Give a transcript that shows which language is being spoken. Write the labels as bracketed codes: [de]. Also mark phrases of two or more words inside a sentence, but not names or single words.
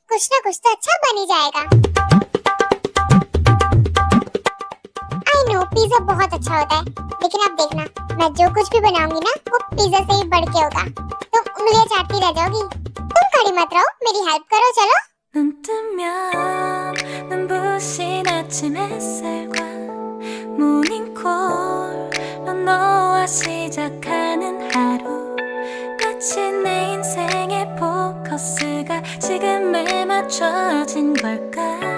[hi] कुछ ना कुछ तो अच्छा बन ही जाएगा। [en] I know [hi] पिज्जा बहुत अच्छा होता है लेकिन अब देखना मैं जो कुछ भी बनाऊंगी ना वो पिज्जा से ही बढ़ के होगा। तुम उंगलियां चाटती रह जाओगी। तुम खड़ी मत रहो मेरी हेल्प करो। चलो [ko] 눈 뜨면 눈부신 아침 햇살과 모닝콜로 너와 시작하는 하루 마치 내 인생의 포커스가 지금에 맞춰진 걸까